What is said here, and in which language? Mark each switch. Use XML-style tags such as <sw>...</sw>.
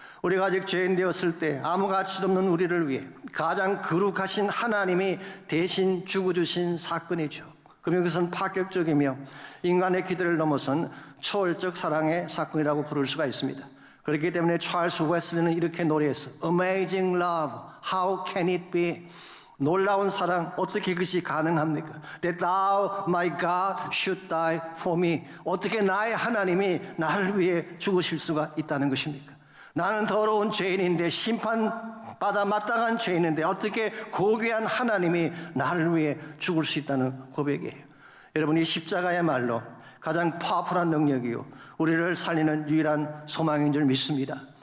<ko>우리가 아직 죄인 되었을 때 아무 가치도 없는 우리를 위해 가장 거룩하신 하나님이 대신 죽어주신 사건이죠. 그러면 그것은 파격적이며 인간의 기대를 넘어선 초월적 사랑의 사건이라고 부를 수가 있습니다. 그렇기 때문에 찰스 웨슬리는 이렇게 노래했어요.</ko> <en>Amazing love, how can it be?</en> <ko>놀라운 사랑, 어떻게 그것이 가능합니까?</ko> <en>That thou, my God, should die for me.</en> <ko>어떻게 나의 하나님이 나를 위해 죽으실 수가 있다는 것입니까? 나는 더러운 죄인인데 심판받아 마땅한 죄인인데 어떻게 고귀한 하나님이 나를 위해 죽을 수 있다는 고백이에요. 여러분 이 십자가야말로 가장 파워풀한 능력이요 우리를 살리는 유일한 소망인 줄 믿습니다.</ko>